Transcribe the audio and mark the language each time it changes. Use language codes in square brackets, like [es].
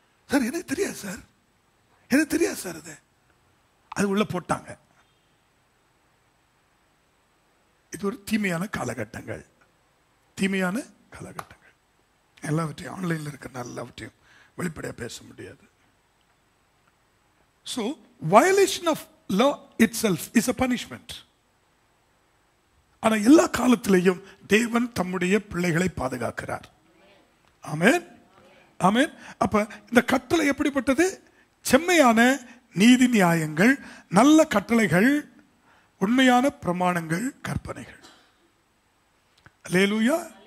[ta] Sir எனக்கு தெரியாது sir, எனக்கு தெரியாது சார். அது உள்ள போட்டாங்க. இது ஒரு தீமையான காலகட்டங்கள். தீமையான காலகட்டங்கள். எல்லாவற்றையும் ஆன்லைன்ல இருக்கிற எல்லாவற்றையும் வெளிப்படையா பேச முடியாது. [en] So violation of law itself is a punishment. [ta] ஆனா எல்லா காலத்திலையும் தேவன் தம்முடைய பிள்ளைகளை பாதுகாக்கிறார். ஆமென், ஆமென். அப்ப இந்த கட்டளை எப்படிப்பட்டது? செம்மையான நீதி நியாயங்கள், நல்ல கட்டளைகள், உண்மையான பிரமாணங்கள், கற்பனைகள். அல்லேலூயா.